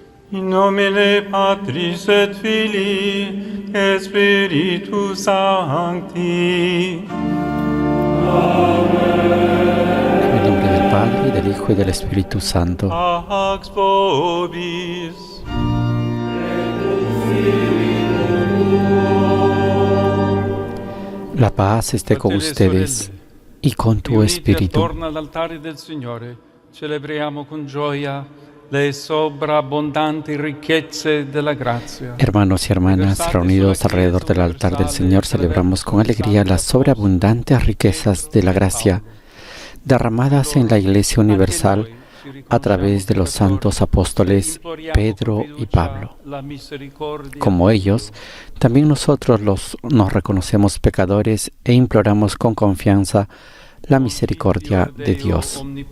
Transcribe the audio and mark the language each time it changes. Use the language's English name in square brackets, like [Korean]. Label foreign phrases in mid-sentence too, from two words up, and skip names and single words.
[Latin] In nomine Patris et Filii et Spiritus Sancti. [Spanish] En el nombre del Padre, y del Hijo, y del Espíritu Santo. [Latin] Pax vobis. [Spanish] La paz esté con ustedes y con tu espíritu. [Italian] Attorno all'altare del Signore, celebriamo con gioia le sobreabundanti ricchezze della grazia. [Spanish] Hermanos y hermanas, reunidos alrededor del altar del Señor, celebramos con alegría las sobreabundantes riquezas de la gracia derramadas en la Iglesia Universal a través de los santos apóstoles Pedro y Pablo. Como ellos, también nosotros nos reconocemos pecadores e imploramos con confianza la misericordia de Dios.